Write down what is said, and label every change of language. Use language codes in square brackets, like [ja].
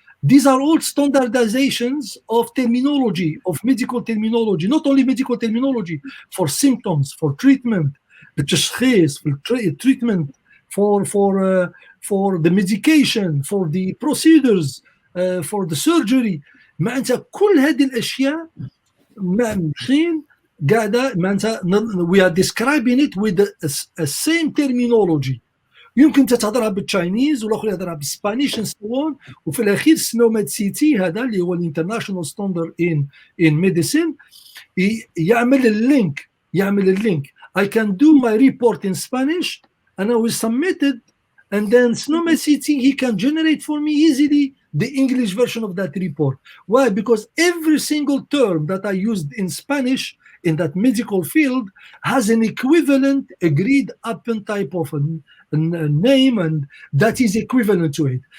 [en] These are all standardizations of terminology, of medical terminology, not only medical terminology, for symptoms, for treatment, the tashkhis, for treatment, for the medication, for the procedures, for the surgery. [ar] معناتها كل هذه الأشياء ماشيين قاعدة معناتها [en] we are describing it with the same terminology. [ar] يمكن تتهضرها بالتشاينيز والاخر يهضرها بالسبانيش [en] and so on. [ar] وفي الاخير سنوميد سي تي هذا اللي هو الانترناشونال ستاندرد [en] in medicine [ar] يعمل اللينك. [en] I can do my report in Spanish and I will submit it, and then SNOMED CT, he can generate for me easily the English version of that report. Why? Because every single term that I used in Spanish in that medical field has an equivalent agreed upon type of a name, and that is equivalent to it.